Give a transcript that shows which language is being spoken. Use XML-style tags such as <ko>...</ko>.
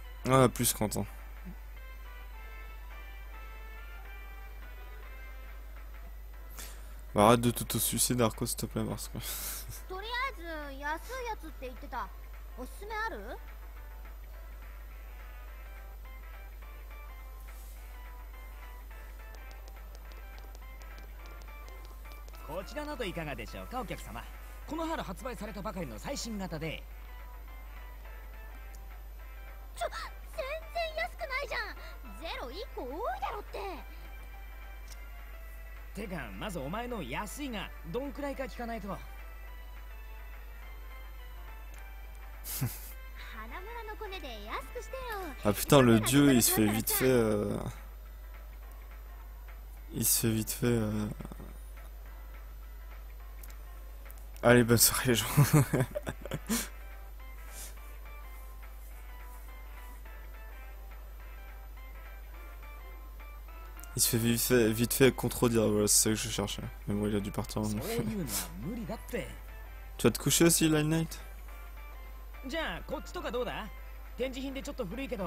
<fr>Ah, plus Quentin. Bah, arrête de t'auto-sucer Darko s'il te plaît parce que...</fr> <ja>とりあえず安いやつって言ってた。おすすめある？こちらなどいかがでしょうかお客様。この春発売されたばかりの最新型で。全然安くないじゃん。ゼロ1個多いだろって。てかまずお前の安いがどんくらいか聞かないと。花村のコネで安くしてよ。</ja> <fr>Ah putain, le dieu il se fait vite fait. Il se fait vite fait. Allez, bonne soirée les gens. Il se fait vite fait contredire, voilà, c'est ça que je cherchais. Mais bon, il a dû partir maintenant.</fr> <ja>そういうのは無理だって。</ja> <fr>Tu vas te coucher aussi, Line Night?</fr> <ja>じゃあこっちとかどうだ？展示品でちょっと古いけど。</ja>